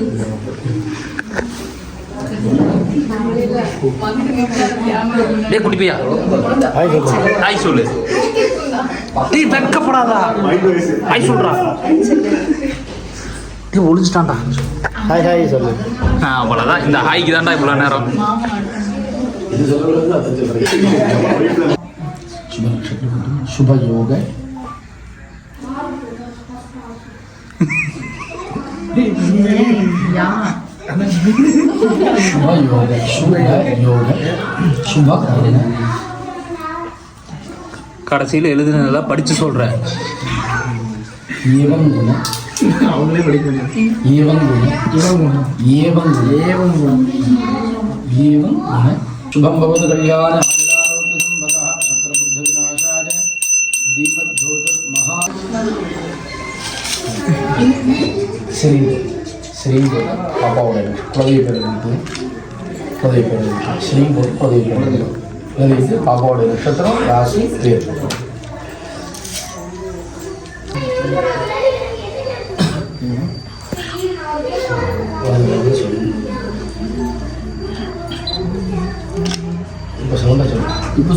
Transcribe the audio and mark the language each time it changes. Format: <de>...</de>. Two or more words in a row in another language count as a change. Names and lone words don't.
<ta>குடிப்பியா? ஹாய் சொல்லு. நீ வெக்கப்படாதா? ஹாய் சொல்றா. நீ ஒளிஞ்சிட்டான்டா. ஹாய் ஹாய் சொல்லு. அவ்வளோதான், இந்த ஹாய்க்கு தான்டா இவ்வளோ நேரம்.</ta> <sa>शुभ योग</sa> <ta>கடைசியில் எழுதுனதெல்லாம் படிச்சு சொல்றேன். அவங்களே படிக்க</ta> <sa>शुभम भवतु कल्याण श्री</sa> <ta>पापाவோட குலதெய்வ பேர் ஸ்ரீ குலதெய்வ பேர் இது பாப்பாவோட நட்சத்திரம் ராசி பேர். இப்போ</ta>